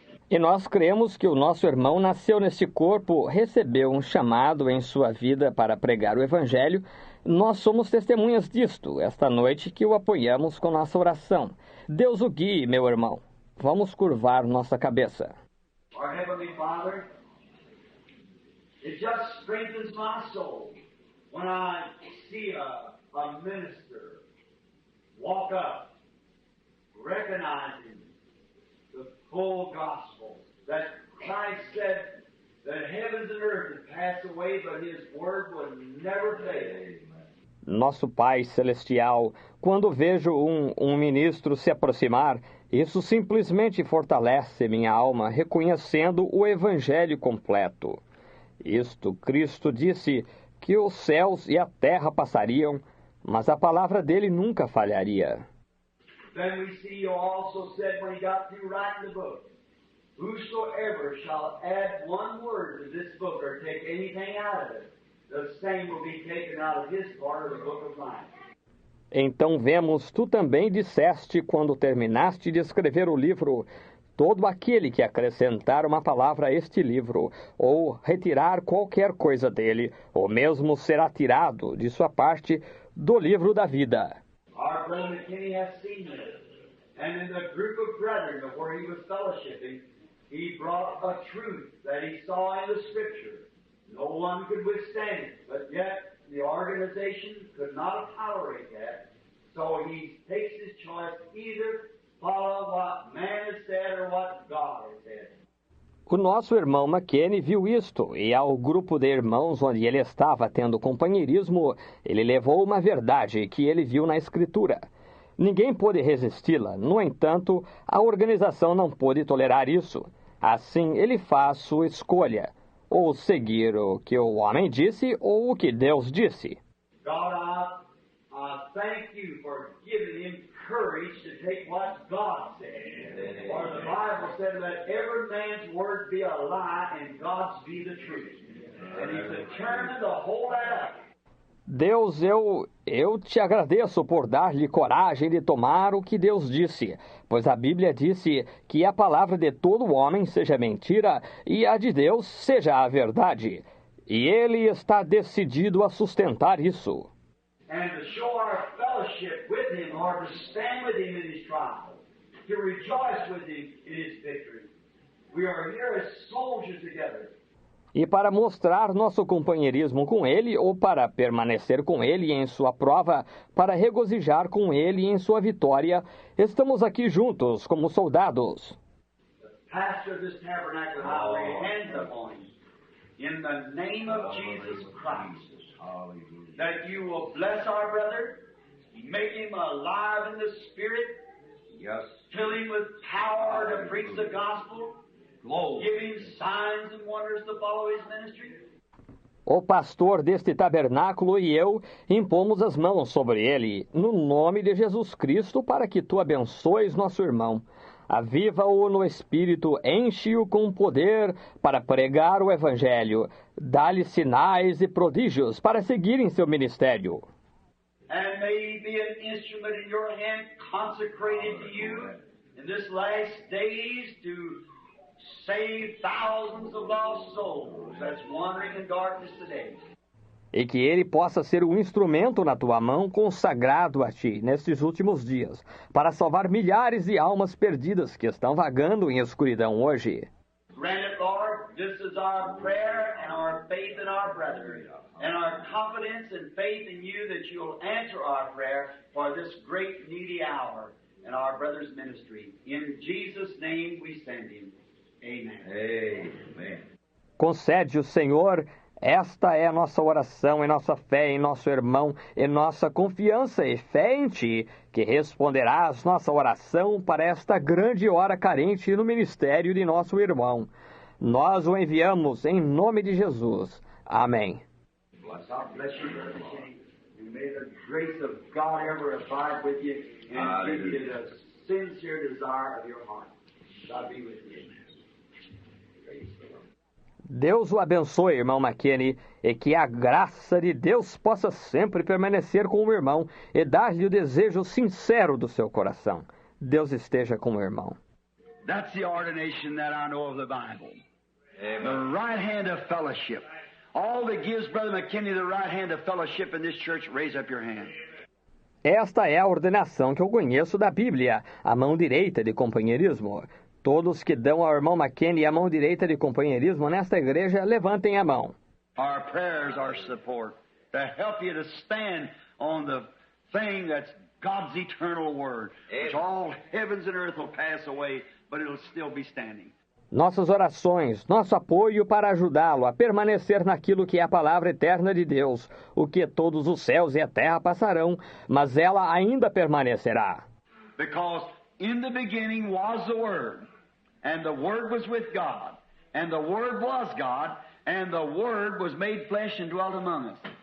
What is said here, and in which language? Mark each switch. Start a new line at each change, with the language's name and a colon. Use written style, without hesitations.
Portuguese: E nós cremos que o nosso irmão nasceu neste corpo, recebeu um chamado em sua vida para pregar o Evangelho. Nós somos testemunhas disto, esta noite que o apoiamos com nossa oração. Deus o guie, meu irmão. Vamos curvar nossa cabeça.
English: Our Heavenly Father, it just strengthens my soul when I see a minister walk up, recognizing the full gospel, that Christ said that heavens and earth would pass away, but His word would never fail.
Portuguese: Nosso Pai Celestial, quando vejo um ministro se aproximar, isso simplesmente fortalece minha alma, reconhecendo o Evangelho completo. Isto, Cristo disse que os céus e a terra passariam, mas a palavra dele nunca falharia.
English: Then we see you also said when He got through writing the book, whosoever shall add one word to this book or take anything out of it, the same will be taken out of his part of the book of life.
Portuguese: Então vemos, tu também disseste, quando terminaste de escrever o livro, todo aquele que acrescentar uma palavra a este livro, ou retirar qualquer coisa dele, ou mesmo será tirado de sua parte do livro da vida.
English: Our brother McKinney has seen this. And in the group of brethren where he was fellowshipping, he brought a truth that he saw in the Scripture. No one could withstand it, but yet the organization could not tolerate that. So he takes his choice, either follow what man has said or what God has said.
Portuguese: O nosso irmão McKinney viu isto, e ao grupo de irmãos onde ele estava tendo companheirismo, ele levou uma verdade que ele viu na Escritura. Ninguém pôde resisti-la, no entanto, a organização não pôde tolerar isso. Assim, ele faz sua escolha, ou seguir o que o homem disse ou o que Deus disse.
English: God, I thank you for giving him courage to take what God said. For the Bible said, let every man's word be a lie and God's be the truth. And he's determined to hold that up.
Portuguese: Deus, eu te agradeço por dar-lhe coragem de tomar o que Deus disse, pois a Bíblia disse que a palavra de todo homem seja mentira e a de Deus seja a verdade. E ele está decidido a sustentar isso.
English: And to show our fellowship with him, or to stand with him in his trial, to rejoice with him in his victory. We are here as soldiers together.
Portuguese: E para mostrar nosso companheirismo com ele, ou para permanecer com ele em sua prova, para regozijar com ele em sua vitória, estamos aqui juntos como soldados.
English: The pastor of this tabernacle, I lay hands upon him, in the name of Jesus Christ, that you will bless our brother, make him alive in the Spirit, fill him with power to preach the gospel, give him signs and wonders to follow his ministry.
Portuguese: O pastor deste tabernáculo e eu impomos as mãos sobre ele, no nome de Jesus Cristo, para que tu abençoes nosso irmão. Aviva-o no Espírito, enche-o com poder para pregar o Evangelho. Dá-lhe sinais e prodígios para seguir em seu ministério.
English: And may he be an instrument in your hand, consecrated to you in this last days to save thousands of lost souls that's wandering in darkness today.
Portuguese: E que ele possa ser um instrumento na tua mão consagrado a ti nestes últimos dias, para salvar milhares de almas perdidas que estão vagando em escuridão hoje.
English: Grant it, Lord. This is our prayer and our faith in our brethren, and our confidence and faith in you that you'll answer our prayer for this great needy hour in our brother's ministry. In Jesus' name we send him. Amen. Amen.
Portuguese: Concede o Senhor. Esta é a nossa oração, e nossa fé em nosso irmão, e nossa confiança e fé em Ti, que responderás nossa oração para esta grande hora carente no ministério de nosso irmão. Nós o enviamos em nome de Jesus. Amém.
English: God bless you, Brother McKinney. And may the grace of God ever abide with you and give you the sincere desire of your heart. God be with you. Praise the Lord.
Portuguese: Deus o abençoe, irmão McKinney, e que a graça de Deus possa sempre permanecer com o irmão e dar-lhe o desejo sincero do seu coração. Deus esteja com o irmão.
English: That's the ordination that I know of the Bible. The right hand of fellowship. All that gives Brother McKinney the right hand of fellowship in this church, raise up your hand.
Portuguese: Esta é a ordenação que eu conheço da Bíblia, a mão direita de companheirismo. Todos que dão ao irmão McKinney a mão direita de companheirismo nesta igreja, levantem a mão.
English: Our prayers are support to help you to stand on the thing that's God's eternal word, which all heavens and earth will pass away, but it'll still be standing.
Portuguese: Nossas orações, nosso apoio para ajudá-lo a permanecer naquilo que é a palavra eterna de Deus, o que todos os céus e a terra passarão, mas ela ainda permanecerá.
English: Because in the beginning was the Word, and the Word was with God, and the Word was God, and the Word was made flesh and dwelt among us.